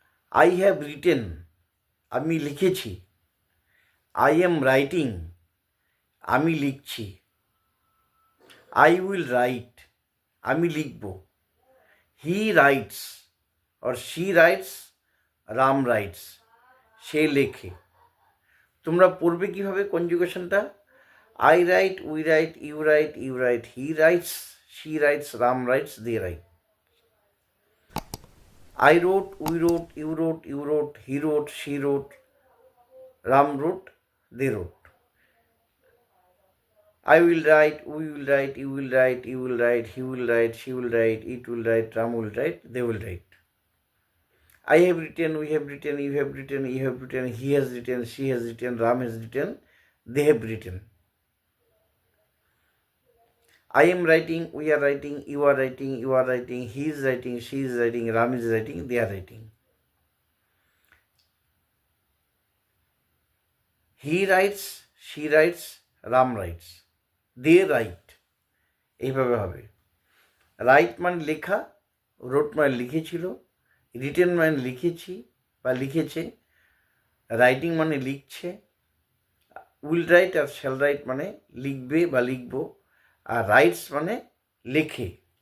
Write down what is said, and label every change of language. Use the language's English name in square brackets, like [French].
[English] I have written, [Bangla] আমি লিখেছি। [English] I am writing, [Bangla] আমি লিখছি। [English] I will write, [Bangla] আমি লিখব। [English] he writes or she writes, Ram writes, [Bangla] সে লেখে। তোমরা পড়বে কীভাবে কনজুগেশনটা? [English] I write, we write, you write, he writes, she writes, Ram writes, they write. I wrote, we wrote, you wrote, he wrote, she wrote, Ram wrote, they wrote. I will write, we will write, you will write, he will write, she will write, it will write, Ram will write, they will write. I have written, we have written, you have written, he has written, she has written, Ram has written, they have written. I am writing, we are writing, you are writing, he is writing, she is writing, Ram is writing, they are writing. He writes, she writes, Ram writes, they write. [Bangla] এইভাবে হবে। Right মানে লেখা, রোট মানে লিখেছিল, written মানে লিখেছি বা লিখেছে, রাইটিং মানে লিখছে, [English] will write [Bangla] আর [English] shall write [Bangla] মানে লিখবে বা লিখব, আর রাইটস মানে লেখে।